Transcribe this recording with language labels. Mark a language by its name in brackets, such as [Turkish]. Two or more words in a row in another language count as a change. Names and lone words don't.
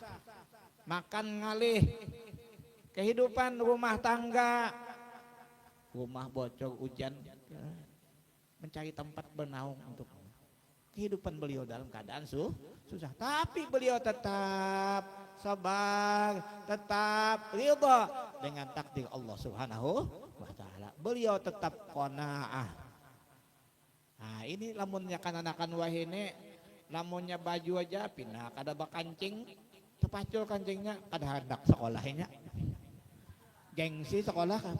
[Indonesian] Makan ngalih, kehidupan rumah tangga, rumah bocor, hujan, mencari tempat bernaung untuk kehidupan beliau dalam keadaan susah. Tapi beliau tetap sabar, tetap ridha dengan takdir [Arabic] الله سبحانه وتعالى. [Indonesian] Beliau tetap qanaah. [Banjar] Nah, ini lamunnya kananakan wahine, lamunnya baju aja pindah kada bakancing, tepacul kancingnya kada hendak sekolahnya. [Indonesian] Gengsi sekolah kan.